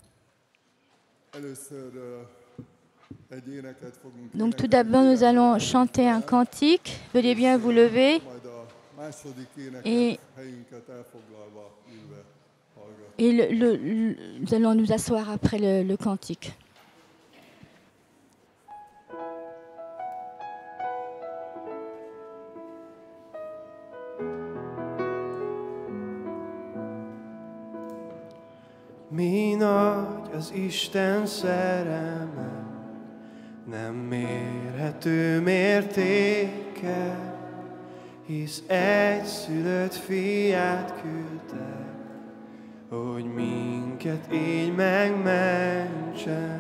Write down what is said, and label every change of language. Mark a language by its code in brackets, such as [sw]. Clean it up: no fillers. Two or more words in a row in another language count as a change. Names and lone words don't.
[fr] Donc tout d'abord, nous allons chanter un cantique. Veuillez bien vous lever et nous allons nous asseoir après le cantique. [hu] Mi nagy az Isten szerelme, nem mérhető mértéke, hisz egyszülött fiát küldte, hogy minket így megmentsen.